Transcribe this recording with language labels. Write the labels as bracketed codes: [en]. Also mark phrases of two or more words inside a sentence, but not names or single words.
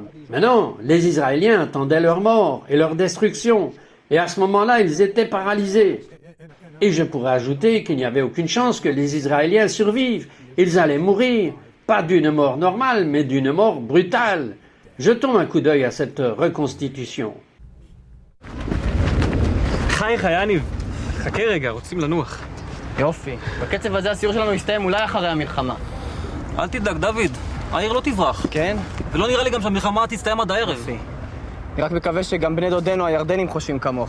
[fr] Maintenant, les Israéliens attendaient leur mort et leur destruction. Et à ce moment-là, ils étaient paralysés. Et je pourrais ajouter qu'il n'y avait aucune chance que les Israéliens survivent. Ils allaient mourir, pas d'une mort normale, mais d'une mort brutale. Jetons un coup d'œil à cette reconstitution. [he] חייך, יניב. חכה רגע, רוצים לנוח. יופי. בקצב הזה הסיור שלנו יסתיים אולי אחרי המלחמה. אל תדאג, דוד. העיר לא תברח. כן? ולא נראה לי גם שהמלחמה תסתיים עד הערב. יופי. אני רק מקווה שגם בני דודינו הירדנים חושבים כמוך.